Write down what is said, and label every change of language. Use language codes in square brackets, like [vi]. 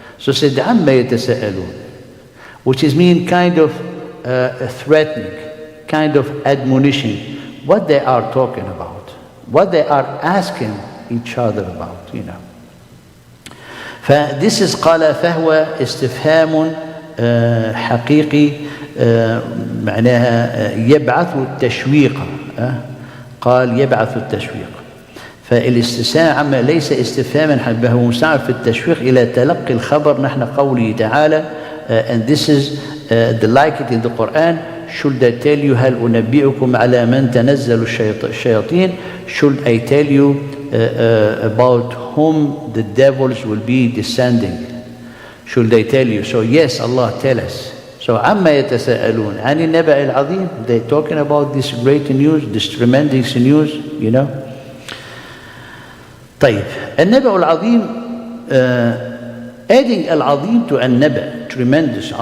[en] So said, [ar] عَمَّا يَتَسَاءَلُونَ, [en] which is mean kind of threatening, kind of admonition, what they are talking about, what they are asking each other about, This is [ar] قال فهو استفهام حقيقي معناها يبعث التشويق. قال يبعث التشويق. فالاستفهام ليس استفهاما بل هو مساعد في التشويق إلى تلقي الخبر نحن قوله تعالى, [en] and this is the like it in the Quran. Should I tell you [ar] هل أنبئكم على من تنزل الشياطين? [en] Should I tell you about whom the devils will be descending? Should I tell you? So yes, Allah tell us. So [ar] عما يتساءلون عن النبأ العظيم, [en] they're talking about this great news, this tremendous news, [ar] طيب, [en] النبأ العظيم, adding al-azim to an-naba, tremendous.